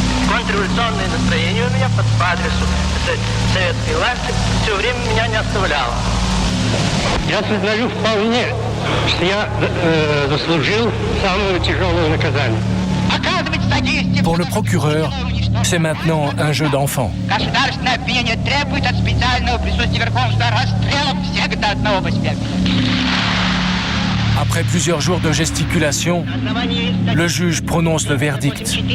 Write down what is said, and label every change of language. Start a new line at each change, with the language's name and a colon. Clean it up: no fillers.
Russian: Контрреволюционное настроение у меня по адресу советской власти все время меня не оставляло. Я сознаю вполне, что я заслужил самое тяжелое наказание. Оказывать содействие...
French: Pour le procureur, c'est maintenant un jeu d'enfant.
Russian: Государственное обвинение требует от специального присутствия Верховного суда расстрела всех до одного посмертия.
French: Après plusieurs jours de gesticulation, le juge prononce le verdict.